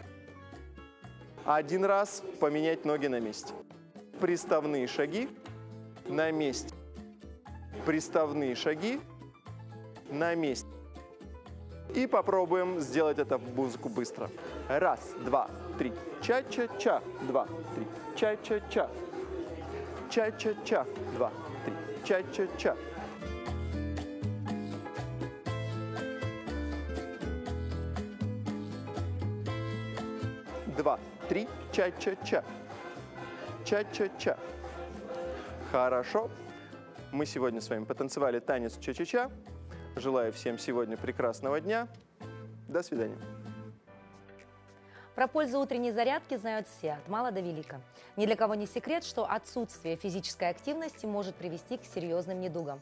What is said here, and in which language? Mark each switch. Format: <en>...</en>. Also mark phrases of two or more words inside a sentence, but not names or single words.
<ru>1 раз поменять ноги на месте. Приставные шаги на месте. Приставные шаги на месте. И попробуем сделать это в музыку быстро. 1, 2, 3. Ча-ча-ча. 2, 3. Ча-ча-ча. Ча-ча-ча. 2, 3. Ча-ча-ча. Два, 3. Ча-ча-ча. Ча-ча-ча. Хорошо. Мы сегодня с вами потанцевали танец ча-ча-ча. Желаю всем сегодня прекрасного дня. До свидания. Про пользу утренней зарядки знают все, от мала до велика. Ни для кого не секрет, что отсутствие физической активности может привести к серьезным недугам.</ru>